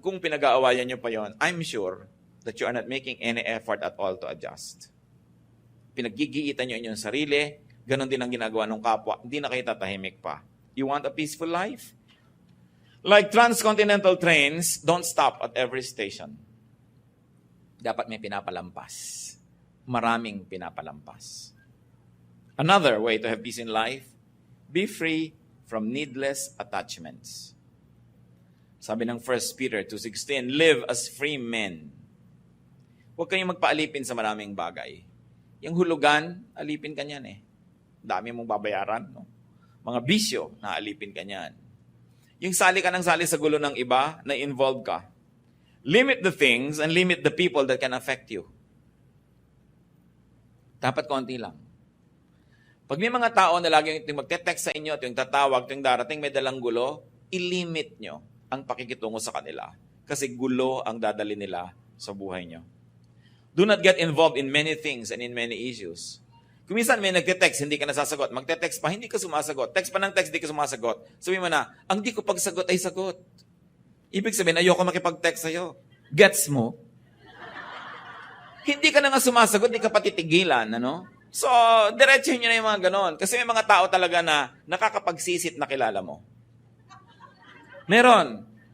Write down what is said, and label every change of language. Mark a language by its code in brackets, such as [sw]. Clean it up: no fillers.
[tl] Kung pinag-aawayan nyo pa yon, [en] I'm sure that you are not making any effort at all to adjust. [tl] Pinaggigiitan nyo inyong sarili, ganun din ang ginagawa ng kapwa, hindi na kayo tatahimik pa. [en] You want a peaceful life? Like transcontinental trains, don't stop at every station. [tl] Dapat may pinapalampas. Maraming pinapalampas. [en] Another way to have peace in life, be free from needless attachments. [tl] Sabi ng [en] 1 Peter 2:16, live as free men. [tl] Huwag kayong magpaalipin sa maraming bagay. Yung hulugan, alipin ka niyan Dami mong babayaran. No? Mga bisyo, naalipin ka niyan. Yung sali ka ng sali sa gulo ng iba, na-involve ka. [en] Limit the things and limit the people that can affect you. [tl] Dapat konti lang. Pag may mga tao na lagi yung magte-text sa inyo at yung tatawag, yung darating may dalang gulo, ilimit nyo ang pakikitungo sa kanila. Kasi gulo ang dadali nila sa buhay nyo. [en] Do not get involved in many things and in many issues. [tl] Kung minsan may nagte-text, hindi ka nasasagot. Magte-text pa, hindi ka sumasagot. Text pa ng text, hindi ka sumasagot. Sabihin mo na, ang di ko pagsagot ay sagot. Ibig sabihin, ayoko makipag-text sa'yo. Gets mo? Hindi ka na nga sumasagot, hindi ka patitigilan, ano? So, diretsuhin nyo na yung mga ganon. Kasi may mga tao talaga na nakakapagsisit na kilala mo. Meron.